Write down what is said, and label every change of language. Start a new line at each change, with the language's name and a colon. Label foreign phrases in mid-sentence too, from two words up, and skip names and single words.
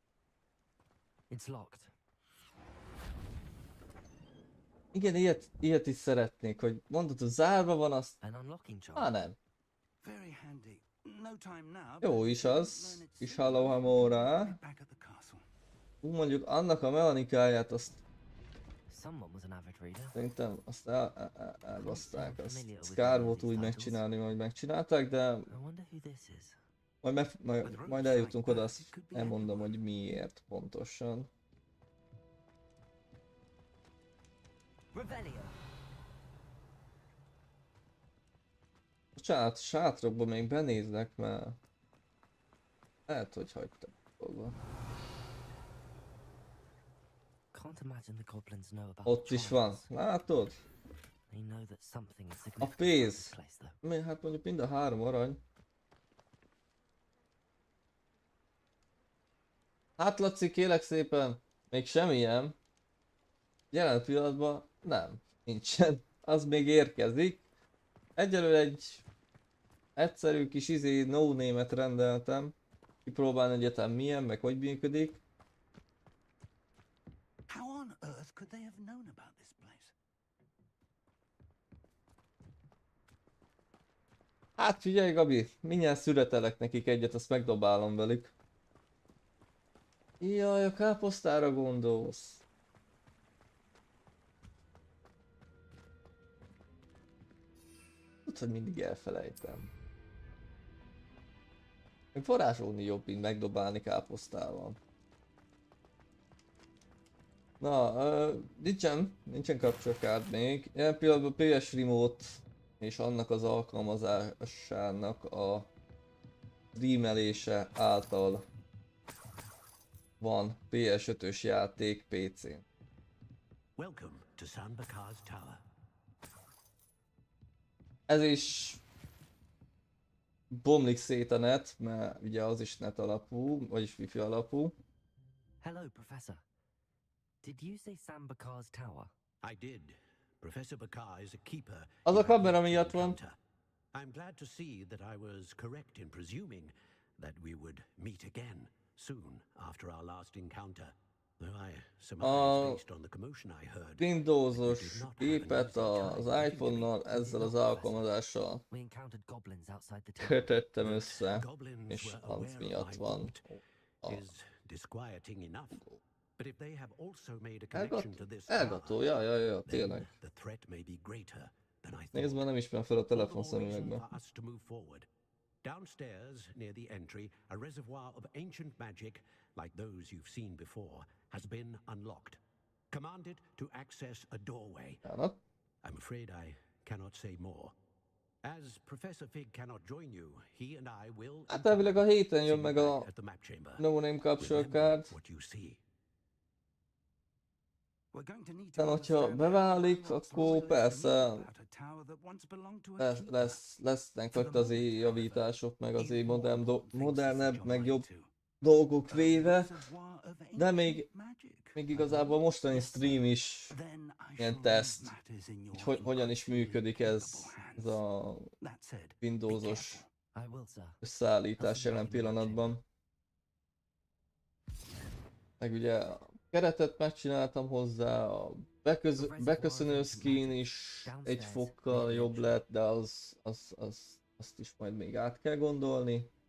Hungarian: Igen, ilyet is szeretnék, hogy mondod, hogy zárva van, azt... Nem. Jó is az. Kis Hallóhamóra. Mondjuk annak a mechanikáját azt...
English: Someone was an avid reader.
Hungarian: Szerintem azt elbaszták, azt kár volt úgy megcsinálni, ahogy megcsinálták, de
English: I wonder who this is.
Hungarian: majd eljutunk oda, azt elmondom, hogy miért pontosan. Revelio. Bocsánat, sátrokba még benéznek, mert lehet, hogy hagytam volna.
English: Can't imagine the goblins know about
Hungarian: Ott
English: the
Hungarian: is van,
English: trials.
Hungarian: látod?
English: They know that something is
Hungarian: A
English: significant about
Hungarian: pénz.
English: this place, though.
Hungarian: Hát mondjuk mind a 3 arany. Hát Laci, kérlek szépen, még semmilyen. Jelen pillanatban nem, nincsen. Az még érkezik. Egyelőre egy egyszerű kis
English: no name-
Hungarian: et rendeltem. Kipróbálni egyetem milyen, meg hogy működik.
English: How on earth could they have known about this place?
Hungarian: Hát figyelj Gabi, mindjárt születelek nekik egyet, azt megdobálom velük. Jaj, a káposztára gondolsz. Tudod, hogy mindig elfelejtem. Még varázsolni jobb, mint megdobálni káposztával. Na, nincsen
English: capture card
Hungarian: még. Ilyen pillanatban PS Remote és annak az alkalmazásának a streamelése által van PS5-ös játék PC-n.
English: Welcome to Sanbakar's Tower.
Hungarian: Ez is bomlik szét a net, mert ugye az is net alapú, vagyis wifi alapú.
English: Hello, Professor. Did you say Sambakar's Tower? I did. Professor Bakar is a keeper.
Hungarian: Az a
English: you have
Hungarian: kamera
English: yet to
Hungarian: miatt van.
English: encounter. I'm glad to see that I was correct in presuming that we would meet again soon after our last encounter. Though I surmise based on the commotion I heard.
Hungarian: Windowsos gépet az iPhone-nal ezzel az alkalmazással
English: We encountered goblins outside the tower.
Hungarian: kötöttem össze,
English: Goblins
Hungarian: és
English: were
Hungarian: az
English: aware
Hungarian: miatt
English: of my
Hungarian: van.
English: route is disquieting enough. But if they have also made a connection to this
Hungarian: Elgató,
English: tower,
Hungarian: ja,
English: then
Hungarian: tényleg.
English: the threat may be greater than I
Hungarian: Nézd,
English: thought.
Hungarian: már nem ismerem fel a
English: All the more
Hungarian: telefonszemüvegbe.
English: reason for us to move forward. Downstairs, near the entry, a reservoir of ancient magic, like those you've seen before, has been unlocked. Commanded to access a doorway. Jánat. I'm afraid I cannot say more. As Professor Fig cannot join you, he and I will.
Hungarian: Hát elvileg a héten jön
English: see
Hungarian: meg
English: you
Hungarian: a
English: back at the map chamber.
Hungarian: No Name Capture
English: Remember
Hungarian: Card.
English: what you see. We're going to need
Hungarian: De
English: to
Hungarian: hogyha
English: understand
Hungarian: beválik,
English: what's
Hungarian: akkor
English: possible
Hungarian: persze
English: about a tower that once belonged to a keeper.
Hungarian: lesznek ott azért javítások, meg azért
English: Even more thinks this is
Hungarian: modernebb, meg
English: your
Hungarian: jobb
English: right to.
Hungarian: dolgok
English: A
Hungarian: véve,
English: reservoir of
Hungarian: de
English: ancient
Hungarian: még magic. igazából mostani stream is
English: Then I
Hungarian: ilyen
English: shall
Hungarian: teszt,
English: leave matters in your
Hungarian: hogy hogyan is működik ez
English: capable hands.
Hungarian: a
English: That said, be Windowsos careful. I will, sir.
Hungarian: összeállítás jelen pillanatban. Meg ugye a keretet megcsináltam hozzá, a beköszönő skin is egy fokkal jobb lett, de azt is majd még át kell gondolni.